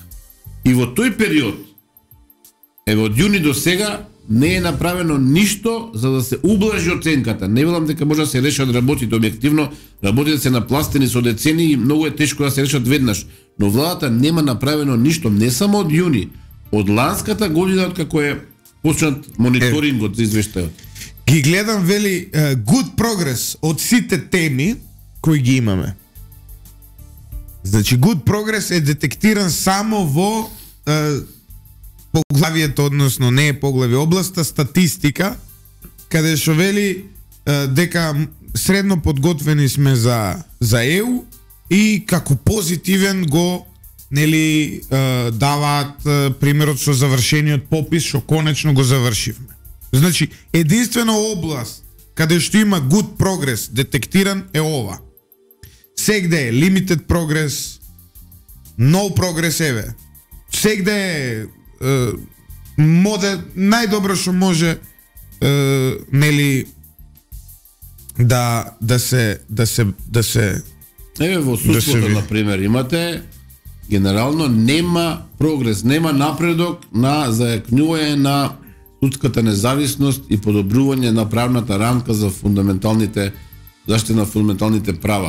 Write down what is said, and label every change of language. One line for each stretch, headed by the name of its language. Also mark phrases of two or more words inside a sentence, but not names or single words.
Macedonian: И во тој период, од јуни до сега, не е направено ништо за да се ублажи оценката. Не велам дека може да се решат работите објективно, работите се напластени со децени и многу е тешко да се решат веднаш. Но владата нема направено ништо, не само од јуни, од ланската година од како е почнат мониторингот за извештајот. Ги гледам, вели,
English: good progress
Macedonian: од сите теми кои ги имаме. Значи,
English: good progress
Macedonian: е детектиран само во поглавието, односно не е поглави, областа статистика, каде што вели дека средно подготвени сме за ЕУ и како позитивен го даваат примерот со завршениот попис што конечно го завршивме. Значи, единствена област каде што има
English: good progress
Macedonian: детектиран е ова. Сегде е
English: limited progress, no progress
Macedonian: еве. Сегде е најдобро што може да се еве во судството на пример имате генерално нема прогрес, нема напредок на зајакнување на судската независност и подобрување на правната рамка за фундаменталните заштита на фундаменталните права.